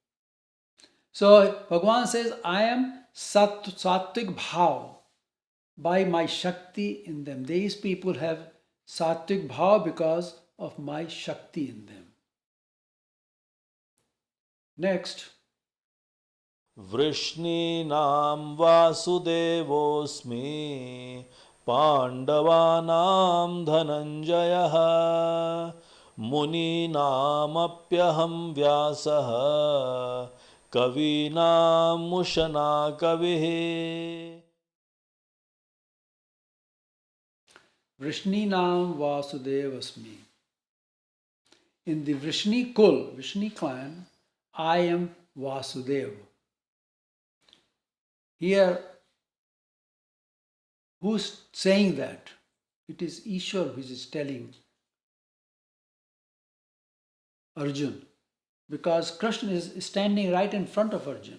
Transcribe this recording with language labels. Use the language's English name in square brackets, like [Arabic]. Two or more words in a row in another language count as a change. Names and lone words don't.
[English] So Bhagavan says, I am [Hindi] सात्विक भाव [English] by my shakti in them. These people have [Hindi] सात्विक भाव [English] because of my shakti in them. Next. [Sanskrit] वृष्णीनां वासुदेवोऽस्मि पाण्डवानां धनञ्जयः मुनीनामप्यहं व्यासः कवीनामुशना कविः. वृष्णीनां वासुदेवोऽस्मि. [English] In the Vrishni Kul, Vrishni clan, I am Vasudeva. Here, who's saying that? it is Ishwar which is telling Arjun, because Krishna is standing right in front of Arjun.